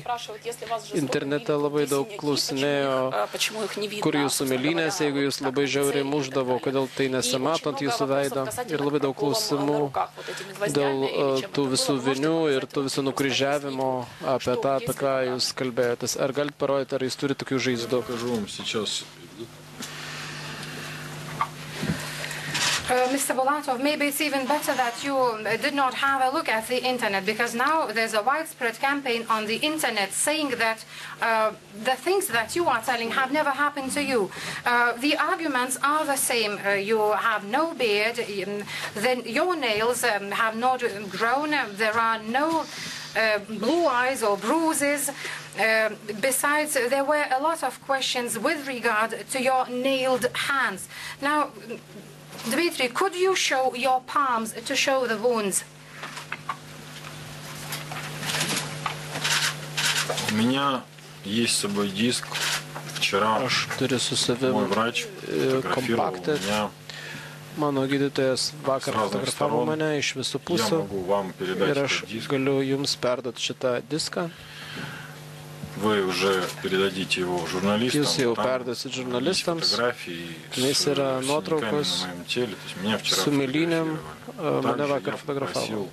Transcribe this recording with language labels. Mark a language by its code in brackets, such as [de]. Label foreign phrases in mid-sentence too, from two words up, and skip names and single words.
[lt] Internete labai daug klausinėjo, kur jūsų mėlynės, jeigu jūs labai žiauriai muždavo, kodėl tai nesimatant jūsų veido. Ir labai daug klausimų dėl tų visų vinių ir tų visų nukryžiavimo apie tą, apie ką jūs kalbėjotės. Ar galite parodyti, ar jūs turite tokių žaizdų? [en] Mr. Bulatov, maybe it's even better that you did not have a look at the internet, because now there's a widespread campaign on the internet saying that the things that you are telling have never happened to you. The arguments are the same. You have no beard, then your nails have not grown, there are no blue eyes or bruises. Besides, there were a lot of questions with regard to your nailed hands. Now, Dmitry, could you show your palms to show the wounds? [ru] У меня есть с собой диск. Вчера мой врач фотографировал меня. [lt] Mano gydytojas vakar fotografavo mane iš visų pusių ir aš galiu jums perduoti šitą diską. Jūs jau perduosit žurnalistams, nes yra nuotraukos su mėlynėm, mane vakar fotografavo.